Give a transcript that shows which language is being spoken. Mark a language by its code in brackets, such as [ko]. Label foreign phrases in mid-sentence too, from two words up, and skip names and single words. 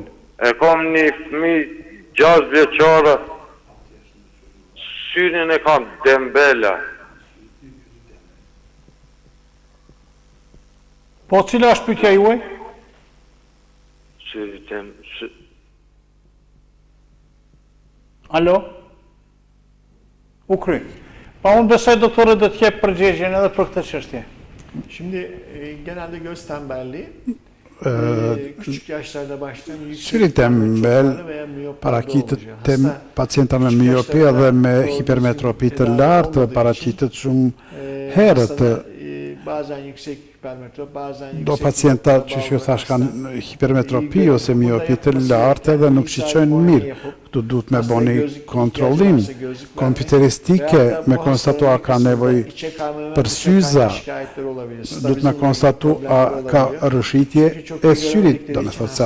[sq] E kam një fëmijë 6 vjeçare, syrin e kam dembela. Po, cila është pyetja juaj? Alo? U kry. Pa unë besoj doktore do të jep përgjigjen edhe për këtë çështje. [tr] Şimdi genelde göz tembelliği küçük yaşlarda başlayan [sq] Syri tembel paraqitet te pacienta me miopi dhe me hipermetropi të lartë paraqitet shumë herët. [tr] bazen yüksek hipermetrop, bazen yüksek [sq] Do pacienta që ju thash kanë hipermetropi ose miopi të lartë dhe nuk shiqojnë mirë. Këtu duhet me boni kontrollim kompjuteristike, me konstatu a ka nevojë për syza, duhet me konstatu a ka rëshitje e syrit, do me thotë se